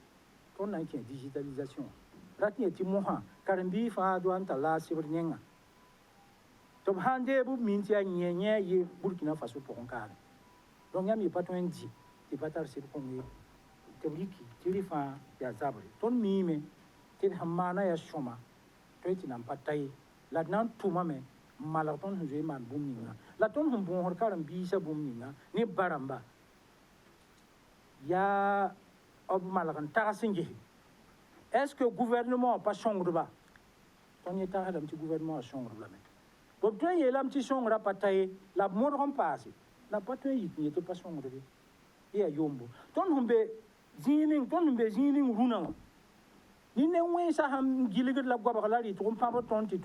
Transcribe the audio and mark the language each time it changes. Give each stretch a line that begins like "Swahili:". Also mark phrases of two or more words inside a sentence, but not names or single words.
Mossi: tõnd na n kẽ digitalisation rat n yetɩ mosã karen-bii fãa doa n ta laas sebd nengã tɩ b sãn deeb b min tɩ yaa yẽ a ye burkina faso pʋgẽ kaane donc yãmb y pa tõe n di tɩ pa tar sɩd kõng ye tɩ b riki tɩ rɩ fãa yaa zabre tõnd miime tɩ d sẽn maana yaa sõma tõe tɩ nan pa ta ye la d na n tʋmame n malg tõnd sẽn zoe maan bũmb ninga la tõnd sẽn bõosd karen-biisã bũmb ninga ne ba rãmba yaa b malg n tags n gese
French: est ce que
Mossi: gouvernement wã pa sõngdba tõnd yẽ tagsdame tɩ gouvernement wã sõngd lame b tõe n yeelame tɩ sõngrã pa ta ye la b modg n paase la pa tõe n yik n yetɩ pa sõngdbe yaa yombo tõnd sẽn be zĩig ning rũnã wã nine wẽnsã sãn gilgd la goabg la rɩtg n pãb tõnd tɩ